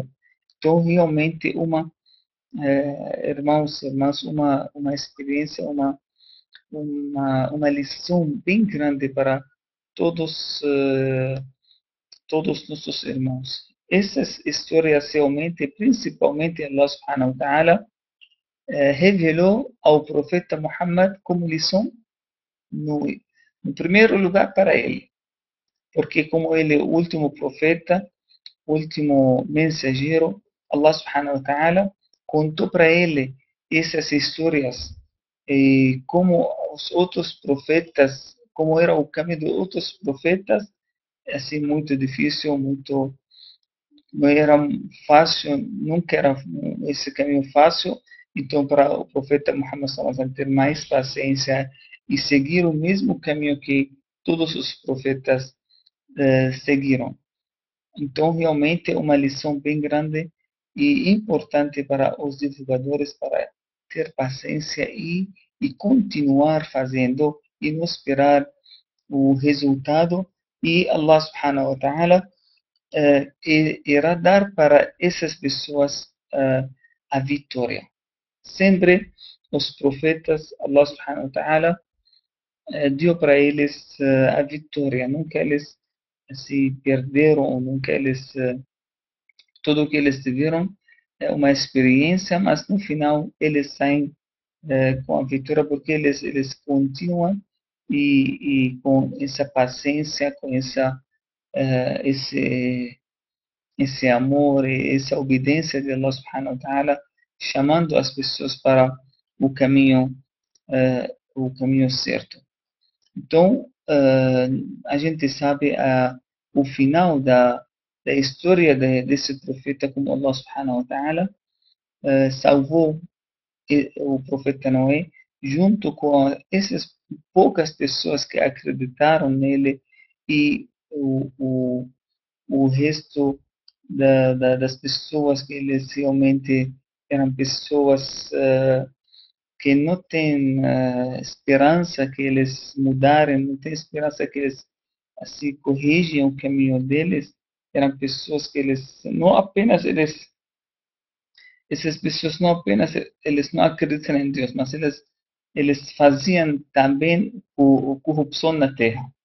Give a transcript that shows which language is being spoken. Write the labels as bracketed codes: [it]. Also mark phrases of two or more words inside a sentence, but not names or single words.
[pt] Então, realmente, irmãos e irmãs, uma experiência, uma lição bem grande para todos, todos nossos irmãos. Essas histórias realmente, principalmente [ar] الله سبحانه وتعالى, [pt] revelou ao profeta Muhammad como lição no, no primeiro lugar para ele, porque como ele é o último profeta, último mensageiro, [ar] الله سبحانه وتعالى [pt] contou para ele essas histórias e como os outros profetas, como era o caminho dos outros profetas, assim muito difícil, muito não era fácil, nunca era esse caminho fácil. Então, para o profeta Muhammad [ar] صلى الله عليه وسلم [pt] ter mais paciência e seguir o mesmo caminho que todos os profetas seguiram. Então, realmente é uma lição bem grande e importante para os divulgadores para ter paciência e continuar fazendo e não esperar o resultado. E [ar] الله سبحانه وتعالى [pt] irá dar para essas pessoas a vitória. Sempre os profetas, [ar] الله سبحانه وتعالى, [pt] deu para eles a vitória. Nunca eles se perderam, nunca eles, tudo o que eles tiveram é uma experiência, mas no final eles saem com a vitória porque eles continuam e com essa paciência, com esse amor e essa obediência de [ar] الله سبحانه وتعالى, [pt] chamando as pessoas para o caminho certo. Então, a gente sabe o final da história desse profeta, como [ar] الله سبحانه وتعالى [pt] salvou o profeta Noé, junto com essas poucas pessoas que acreditaram nele e o resto das pessoas que eles realmente eram pessoas que não têm esperança que eles mudarem, não têm esperança que eles assim corrigem o caminho deles, eram pessoas que eles não apenas essas pessoas não apenas eles não acreditam em Deus, mas eles faziam também corrupção na terra.